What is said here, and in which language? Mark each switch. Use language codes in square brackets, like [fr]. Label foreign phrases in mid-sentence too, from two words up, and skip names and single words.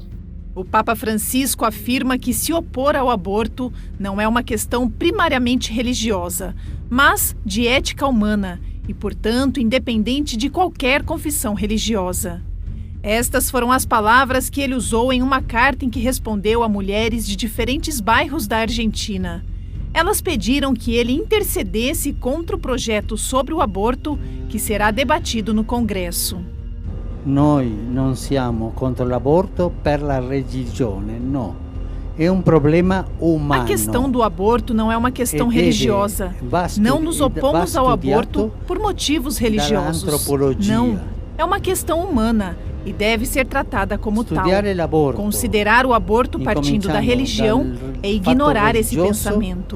[pt] O Papa Francisco afirma que se opor ao aborto não é uma questão primariamente religiosa, mas de ética humana e, portanto, independente de qualquer confissão religiosa. Estas foram as palavras que ele usou em uma carta em que respondeu a mulheres de diferentes bairros da Argentina. Elas pediram que ele intercedesse contra o projeto sobre o aborto que será debatido no Congresso. [it] Noi non siamo contro l'aborto per la religione, no. [pt] É um problema humano. A questão do aborto não é uma questão religiosa. Não nos opomos ao aborto por motivos religiosos. Não, é uma questão humana e deve ser tratada como tal. Considerar o aborto partindo da religião é ignorar esse pensamento.